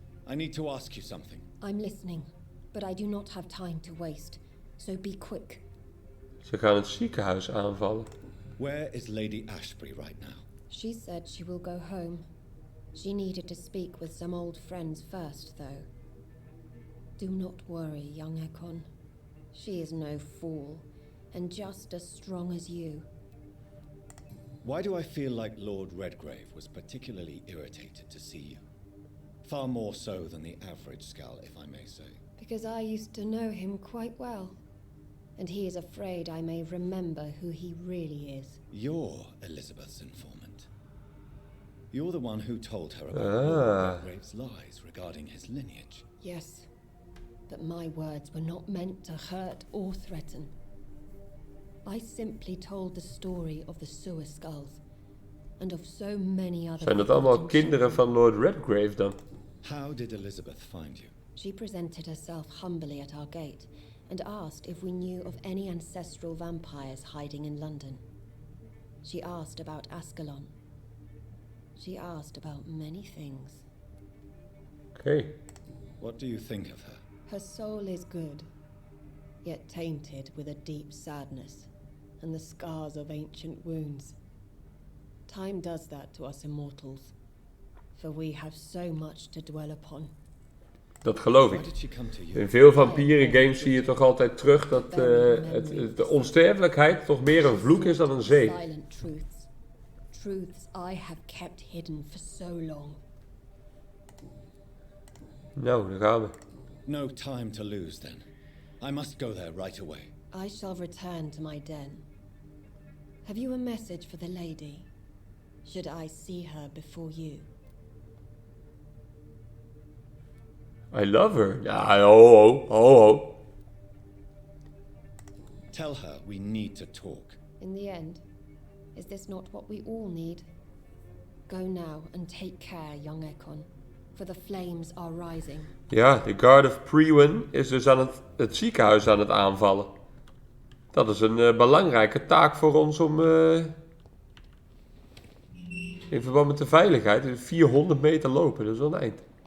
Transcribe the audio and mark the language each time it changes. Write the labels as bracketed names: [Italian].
[English] I need to ask you something. I'm listening, but I do not have time to waste, so be quick. [Dutch] Ze gaan het ziekenhuis aanvallen. [English] Where is Lady Ashbury right now? She said she will go home. She needed to speak with some old friends first, though. Do not worry, young Ekon. She is no fool, and just as strong as you. Why do I feel like Lord Redgrave was particularly irritated to see you? Far more so than the average Skull, if I may say. Because I used to know him quite well, and he is afraid I may remember who he really is. You're Elizabeth's informant. You're the one who told her about Lord Redgrave's lies regarding his lineage. Yes, but my words were not meant to hurt or threaten. I simply told the story of the sewer skulls, and of so many other... [Dutch] Zijn dat allemaal kinderen van Lord Redgrave dan? [English] How did Elizabeth find you? She presented herself humbly at our gate, and asked if we knew of any ancestral vampires hiding in London. She asked about Ascalon. She asked about many things. [Dutch] Oké. [English] What do you think of her? Her soul is good, yet tainted with a deep sadness, and the scars of ancient wounds. Time does that to us immortals, for we have so much to dwell upon. [Dutch] Dat geloof [English] Why [Dutch] ik. [English] did she come to you? [Dutch] In veel vampierengames zie je toch altijd terug dat de onsterfelijkheid toch meer een vloek is dan een zegen. [English] Silent truths. Truths I have kept hidden for so long. Nou, daar gaan we. No time to lose then. I must go there right away. I shall return to my den. Have you a message for the lady? Should I see her before you? I love her. Ja, ho. Tell her we need to talk. In the end, is this not what we all need? Go now and take care, young Ekon, for the flames are rising. [Dutch] Ja, de Guard of Priwen is dus aan het ziekenhuis aan het aanvallen. Dat is een belangrijke taak voor ons om... in verband met de veiligheid. 400 meter lopen, dat is wel een eind.